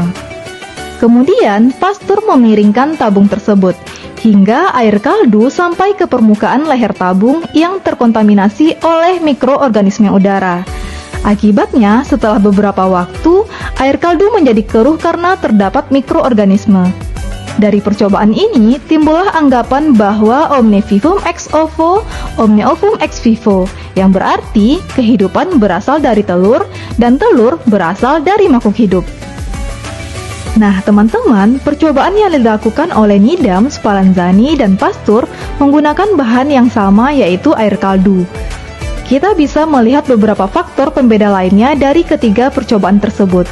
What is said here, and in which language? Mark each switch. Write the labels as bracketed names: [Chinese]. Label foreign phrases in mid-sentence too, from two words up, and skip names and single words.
[Indonesian] Kemudian, Pasteur memiringkan tabung tersebut hingga air kaldu sampai ke permukaan leher tabung yang terkontaminasi oleh mikroorganisme udara. Akibatnya, setelah beberapa waktu, air kaldu menjadi keruh karena terdapat mikroorganisme. Dari percobaan ini, timbullah anggapan bahwa [Latin] omne vivum ex ovo, omne ovum ex vivo, [Indonesian] yang berarti kehidupan berasal dari telur dan telur berasal dari makhluk hidup. Nah, teman-teman, percobaan yang dilakukan oleh Needham, Spallanzani, dan Pasteur menggunakan bahan yang sama, yaitu air kaldu. Kita bisa melihat beberapa faktor pembeda lainnya dari ketiga percobaan tersebut.